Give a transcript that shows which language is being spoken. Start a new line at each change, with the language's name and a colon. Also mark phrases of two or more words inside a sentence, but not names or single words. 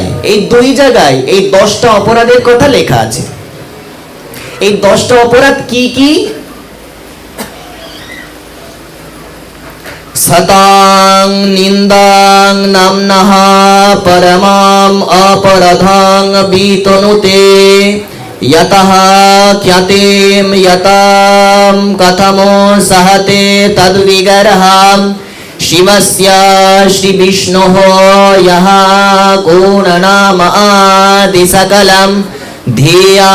Bangla: এই 2 জায়গায় এই 10টা অপরাধের কথা লেখা আছে। এই 10টা অপরাধ কি কি?
Sanskrit: সতাং নিন্দাং নামনঃ পরমাম অপরাধাং বিতনুতে यतः ख्यातिं यतां कथमो सहते तद्विगरः शिवस्य श्रीविष्णोः यः गुणनाम आदि सकलं धिया